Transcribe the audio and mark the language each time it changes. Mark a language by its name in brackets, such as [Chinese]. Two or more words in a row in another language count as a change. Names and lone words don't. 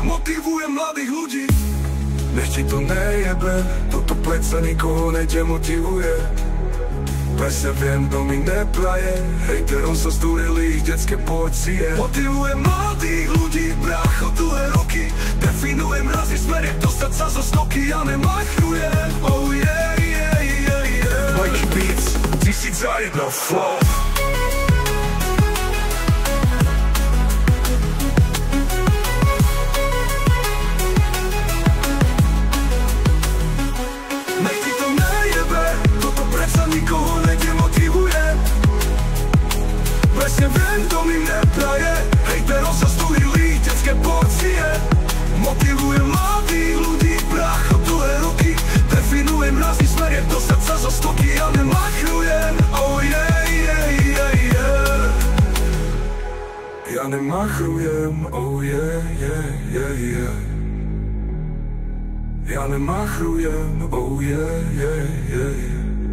[Slovak] Motivujem mladých ľudí. Nech ti to nejebe, toto predsa nikoho nedemotivuje. Presne viem, kto mi nepraje, hejterom sa zdúrili ich detské porcie. Motivujem mladých ľudí, brácho, dlhé roky, definujem rázny smer, dostať sa zo stoky, ja nemachnujem, [English] oh yeah, yeah, yeah, yeah. [Slovak] Mikey Beats, 1001 flow. Nech ti to nejebe, toto predsa nikoho nedemotivuje. Presne viem, kto mi nepraje, hejterom sa zdúrili detské porcie. Motivujem mladých ľudí, brácho, dlhé roky, definujem rázny smer, dostať sa zo stoky, ja nemachnujem, [English] oh yeah, yeah, yeah, yeah. [Slovak] Ja nemachrujem, [English] oh yeah, yeah, yeah, yeah. [Slovak] Ja nemachrujem, [English] oh yeah, yeah, yeah, yeah.